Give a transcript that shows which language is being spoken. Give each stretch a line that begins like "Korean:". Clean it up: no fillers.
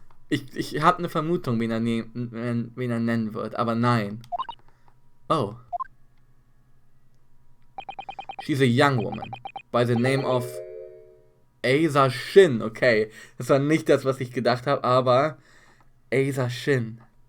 German: Ich habe eine Vermutung, wen er nennen wird, aber nein. Oh.
English: She's a young woman, by the name of... Asa Shin, okay.
German: Das war nicht das, was ich gedacht habe, aber Asa Shin.